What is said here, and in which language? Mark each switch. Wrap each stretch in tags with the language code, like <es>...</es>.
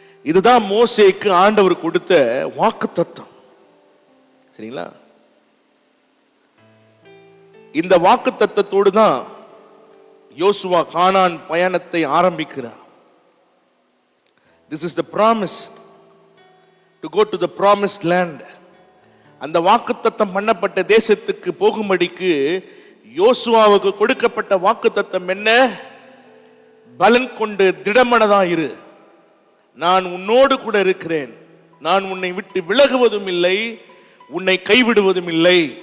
<ta>இதுதான் மோசேக்கு ஆண்டவர் கொடுத்த வாக்குத்தத்தம். சரிங்களா? இந்த வாக்குத்தத்தத்தோடு தான் யோசுவா கானான் பயணத்தை ஆரம்பிக்கிறார்.</ta> <en>This is the promise to go to the promised land.</en> <ta>அந்த வாக்குத்தத்தம் பண்ணப்பட்ட தேசத்துக்கு போகும்படிக்கு யோசுவாவுக்கு கொடுக்கப்பட்ட வாக்குத்தத்தம் என்ன? பலன் கொண்டு திடமனதா இரு, நான் உன்னோடு கூட இருக்கிறேன், நான் உன்னை விட்டு விலகுவதும் இல்லை, உன்னை கைவிடுவதும் இல்லை.</ta>